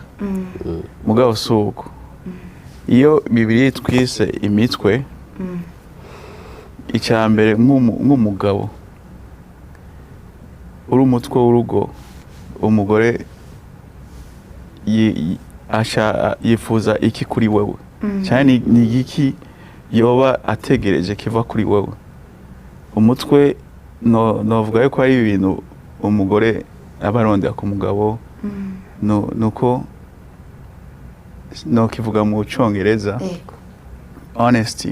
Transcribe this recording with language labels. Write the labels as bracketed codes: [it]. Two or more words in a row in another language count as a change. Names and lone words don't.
[rn] Mugabo si uko. Iyo Bibiliya twise imitwe, icya mbere nk'umugabo uri umutwe w'urugo, umugore yifuza iki kuri wewe, cyane ni iki yoba ategereje kiva kuri wewe. Umutwe novuga yuko ari ibintu umugore aba arondera ku mugabo, nuko kivuga mu Cyongereza honesty.